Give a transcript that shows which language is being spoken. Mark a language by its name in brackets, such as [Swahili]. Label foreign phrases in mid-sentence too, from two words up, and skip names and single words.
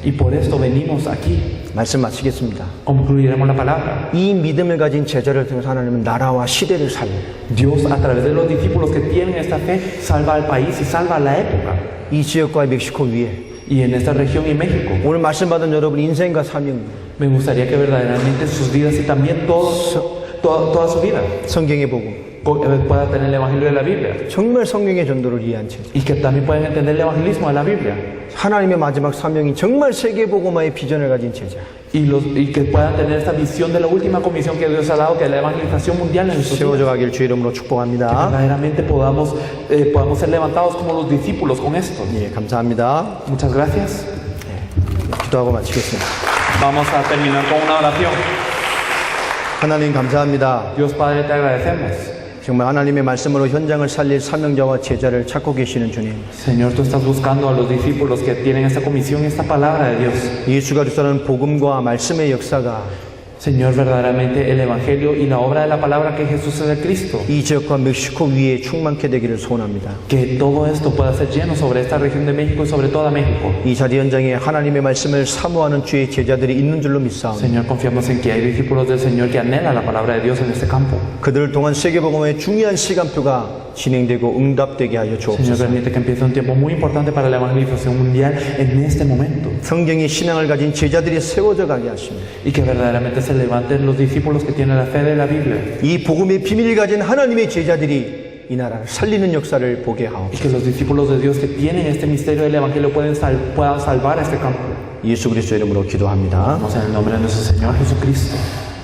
[Spanish] Y por esto venimos aquí. [Korean] 말씀 마치겠습니다. [Spanish] Concluiremos la palabra. [Korean] 이 믿음을 가진 제자를 통해서 하나님은 나라와 시대를 살려요. [Spanish] Dios, a través de los discípulos que tienen esta fe, salva al país y salva a la época. [Korean] 이 지역과 멕시코 위에 [Spanish] Y en esta región y México, [Korean] 오늘 말씀 받은 여러분 인생과 사명, [Spanish] me gustaría que verdaderamente sus vidas y también toda su vida [Korean] 성경의 복음, [Spanish] pueda tener el evangelio de la Biblia. [Korean] 정말 성경의 전도를 이해한 제자, [Spanish] Y que también puedan entender el evangelismo de la Biblia. [Korean] 하나님의 마지막 사명이 정말 세계 복음화의 비전을 가진 제자. [Spanish] Y que puedan tener esta visión de la última comisión que Dios ha dado, que es la evangelización mundial en nuestros días. [Korean] 세워져 가길 주의 이름으로 축복합니다. [Spanish] Verdaderamente podamos ser levantados como los discípulos con esto. [Korean] 예, 감사합니다. [Spanish] Muchas gracias. [Korean] 기도하고 마치겠습니다. [Spanish] Vamos a terminar con una oración. [Korean] 하나님 감사합니다. [Spanish] Dios Padre, te agradecemos. [Korean] 정말 하나님의 말씀으로 현장을 살릴 사명자와 제자를 찾고 계시는 주님. [Spanish] Señor, tú estás buscando a los discípulos que tienen esta comisión y esta palabra de Dios. [Korean] 예수가 주사는 복음과 말씀의 역사가 [Spanish] Señor, verdaderamente el evangelio y la obra de la palabra que Jesús es el Cristo. [Korean] 이 지역과 멕시코 위에 충만케 되기를 소원합니다. [Spanish] Que todo esto pueda ser lleno sobre esta región de México y sobre toda México. [Korean] 이 자리 현장에 하나님의 말씀을 사모하는 주의 제자들이 있는 줄로 믿사옵니다. [Spanish] Señor, confiamos en que hay discípulos del Señor que anhelan la palabra de Dios en este campo. [Korean] 그들을 통한 세계복음의 중요한 시간표가 진행되고 응답되게 하여 [Spanish] Señor, [Korean] 주옵소서. [Spanish] permite que empiece un tiempo muy importante para la evangelización mundial en este momento. [Korean] 성경의 신앙을 가진 제자들이 세워져 가게 하십니다. [Spanish] Y que verdaderamente se levanten los discípulos que tienen la fe de la Biblia. [Korean] 이 복음의 비밀을 가진 하나님의 제자들이 이 나라를 살리는 역사를 보게 [Spanish] Y [Korean] 하옵소서. [Spanish] que los discípulos de Dios que tienen este misterio del evangelio puedan salvar este campo. [Korean] 예수 그리스도 이름으로 기도합니다. [Spanish] Vamos en el nombre de nuestro Señor Jesucristo.